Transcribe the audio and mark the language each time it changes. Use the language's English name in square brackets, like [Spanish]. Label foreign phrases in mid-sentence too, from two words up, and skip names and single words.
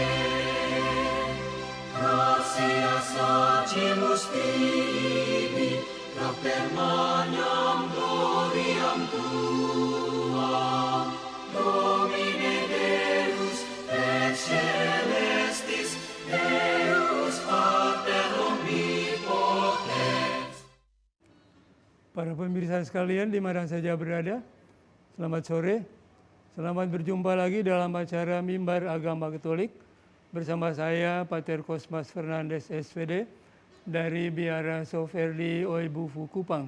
[Latin] Gratias agimus tibi, propter magnam gloriam tuam, Domine Deus et celestis, Deus Pater omnipotens. [Indonesian] Para pemirsa sekalian di mana saja berada, selamat sore. Selamat berjumpa lagi dalam acara Mimbar Agama Katolik bersama saya Pater Cosmas Fernandes SVD dari Biara Soferdi Oibufu Kupang.